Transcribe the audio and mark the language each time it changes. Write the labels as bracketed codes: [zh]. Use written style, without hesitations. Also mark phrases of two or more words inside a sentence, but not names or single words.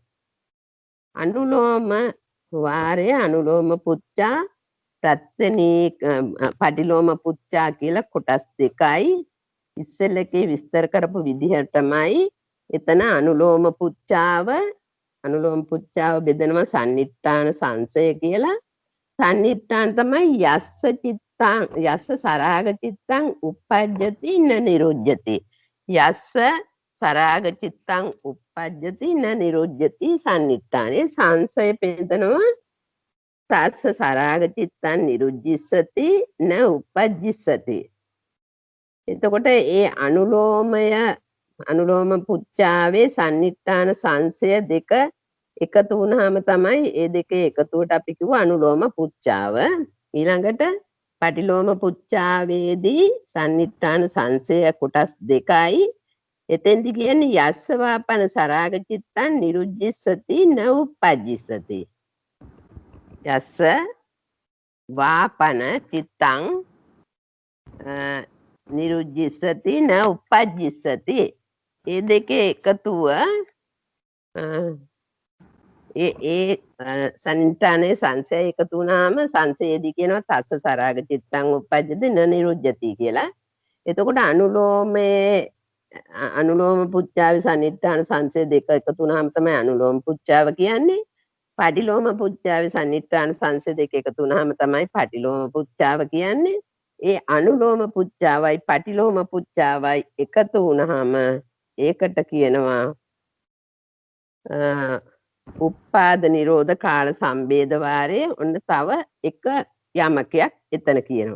[si] අනුලෝම වාරය අනුලෝම පුච්චා ප්‍රත්‍යනීක පටිලෝම පුච්චා කියලා කොටස් දෙකයි. ඉස්සෙල්ලකේ විස්තර කරපු විදිහටමයි එතන අනුලෝම පුච්චාව බෙදනවා සන්නිට්ඨාන සංසය කියලා. සන්නිට්ඨාන තමයි [pi] යස්ස චිත්තං යස්ස සරාග චිත්තං uppajjati න නිරුජ්ජති. යස්ස සරාග චිත්තං uppajjati න නිරුජ්ජති [si] සන්නිට්ඨානේ සංසය බෙදනවා [pi] තස්ස සරාග චිත්තං නිරුජ්ජිස්සති න uppajjissati. [si] එතකොට ඒ අනුලෝම පුච්චාවේ සන්නිට්ඨාන සංසය දෙක එකතු වුණාම තමයි ඒ දෙකේ එකතුවට අපි කිව්ව අනුලෝම පුච්චාව. ඊළඟට පටිලෝම පුච්චාවේදී සන්නිට්ඨාන සංසය කොටස් දෙකයි. එතෙන්දි කියන්නේ [pi] යස්ස වාපන සරාග චිත්තං නිරුජ්ජිස්සති න uppajjissati. යස්ස වාපන චිත්තං නිරුජ්ජිස්සති න uppajjissati. [si] ඒ දෙකේ එකතුව ඒ සන්නිට්ඨානයේ සංසය එකතු වුණාම සංසයේදී කියනවා [pi] තස්ස සරාග චිත්තං uppajjati න නිරුජ්ජති [si] කියලා. එතකොට අනුලෝම පුච්චාවේ සන්නිට්ඨාන සංසය දෙක එකතු වුණාම තමයි අනුලෝම පුච්චාව කියන්නේ. පටිලෝම පුච්චාවේ සන්නිට්ඨාන සංසය දෙක එකතු වුණාම තමයි පටිලෝම පුච්චාව කියන්නේ. ඒ අනුලෝම පුච්චාවයි පටිලෝම පුච්චාවයි එකතු වුණාම ඒකට කියනවා උප්පාද නිරෝධ කාල සම්බේධ වාරයේ ඔන්න තව එක යමකයක් එතන කියනවා.